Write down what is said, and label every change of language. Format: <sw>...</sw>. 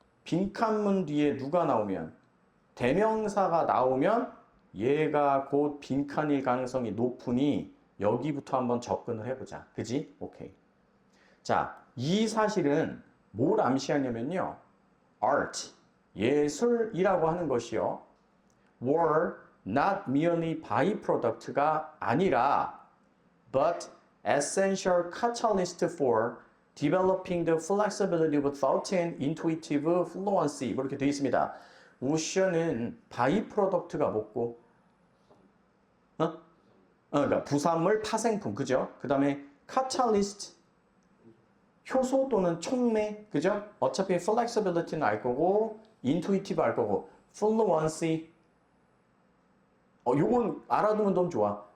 <ko>빈칸문 뒤에 누가 나오면 대명사가 나오면 얘가 곧 빈칸일 가능성이 높으니 여기부터 한번 접근을 해보자. 그지? 오케이. 자, 이 사실은 뭘 암시하냐면요. art, 예술이라고 하는 것이요.</ko> <en>were not merely byproduct가 아니라 but essential catalyst for developing the flexibility of thought and intuitive fluency</en> <ko>이렇게 되어 있습니다. 모션은 바이프로덕트가 뭐고? 그러니까 부산물 파생품, 그죠? 그 다음에 catalyst 효소 또는 촉매, 그죠? 어차피 flexibility는 알 거고 intuitive 알 거고 fluency 요건 알아두면 너무 좋아.</ko>